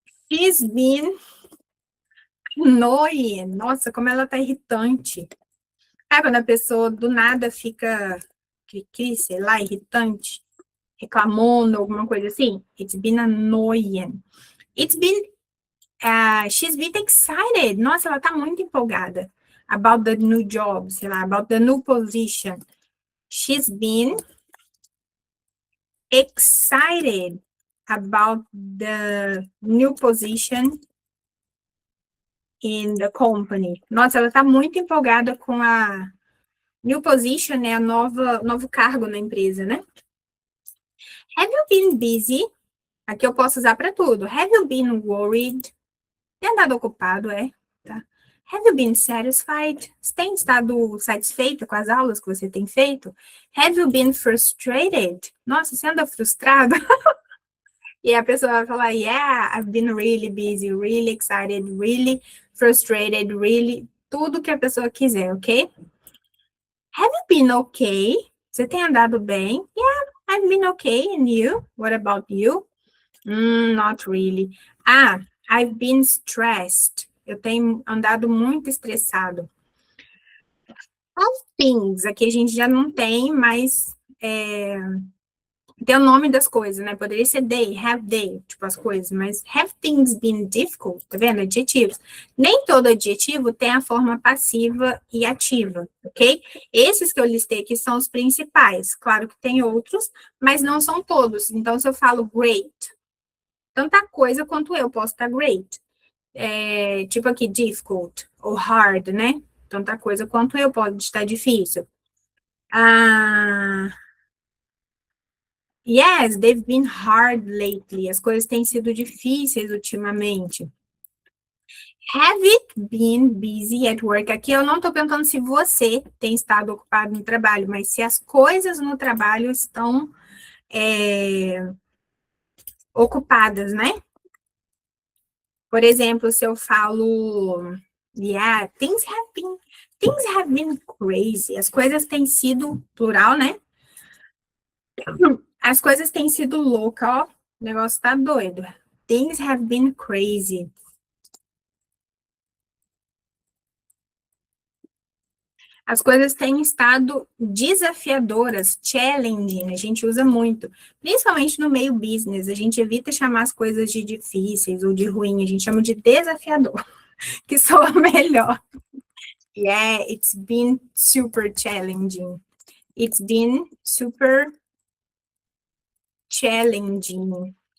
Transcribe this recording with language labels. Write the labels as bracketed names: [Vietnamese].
[English] She's been annoying. [Portuguese] Nossa, como ela tá irritante. Sabe quando a pessoa do nada fica, sei lá, irritante? Reclamando, alguma coisa assim? [English] It's been annoying. It's been, she's been excited. [Portuguese] Nossa, ela tá muito empolgada. [English] About the new job, [Portuguese] sei lá, [English] about the new position. She's been excited about the new position in the company. [Portuguese] Nossa, ela tá muito empolgada com a new position, né? A novo cargo na empresa, né? [English] Have you been busy? [Portuguese] Aqui eu posso usar para tudo. [English] Have you been worried? [Portuguese] Tem andado ocupado, tá? [English] Have you been satisfied? [Portuguese] Você tem estado satisfeita com as aulas que você tem feito? [English] Have you been frustrated? [Portuguese] Nossa, você anda frustrado? E a pessoa vai falar, [English] yeah, I've been really busy, really excited, really frustrated, really, [Portuguese] tudo que a pessoa quiser, ok? [English] Have you been okay? [Portuguese] Você tem andado bem? [English] Yeah, I've been okay, and you? What about you? Not really. Ah, I've been stressed. [Portuguese] Eu tenho andado muito estressado. [English] As things, [Portuguese] aqui a gente já não tem, mas tem o nome das coisas, né? Poderia ser they, tipo as coisas, mas [English] have things been difficult, [Portuguese] tá vendo? Adjetivos. Nem todo adjetivo tem a forma passiva e ativa, ok? Esses que eu listei aqui são os principais. Claro que tem outros, mas não são todos. Então, se eu falo great, tanta coisa quanto eu posso estar great. Tipo aqui, difficult ou hard, né? Tanta coisa quanto eu pode estar difícil. [English] Ah, yes, they've been hard lately. [Portuguese] As coisas têm sido difíceis ultimamente. [English] Have it been busy at work? [Portuguese] Aqui eu não estou perguntando se você tem estado ocupado no trabalho, mas se as coisas no trabalho estão ocupadas, né? Por exemplo, se eu falo, [English] yeah, things have been crazy. [Portuguese] As coisas têm sido, plural, né? As coisas têm sido loucas, ó. O negócio tá doido. [English] Things have been crazy. [Portuguese] As coisas têm estado desafiadoras, challenging, a gente usa muito. Principalmente no meio business, a gente evita chamar as coisas de difíceis ou de ruim, a gente chama de desafiador, que soa melhor. [English] Yeah, it's been super challenging. It's been super challenging.